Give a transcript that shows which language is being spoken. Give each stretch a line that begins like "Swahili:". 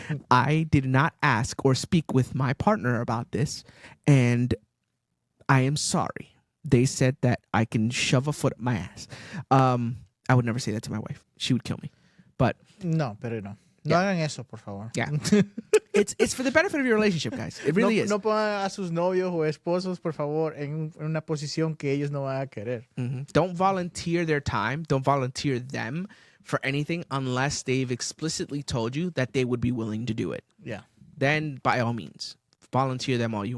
English: I did not ask or speak with my partner about this, and I am sorry. They said that I can shove a foot up my ass. I would never say that to my wife. She would kill me. But
Spanish: No, pero no. No
English: Yeah.
Spanish: hagan eso, por favor.
English: yeah, it's for the benefit of your relationship, guys. It really
Spanish: no,
English: is.
Spanish: No pongan a sus novios o esposos, por favor, en una posición que ellos no van a querer.
English: Don't volunteer their time. Don't volunteer them for anything unless they've explicitly told you that they would be willing to do it. Yeah. Then, by all means, volunteer them all you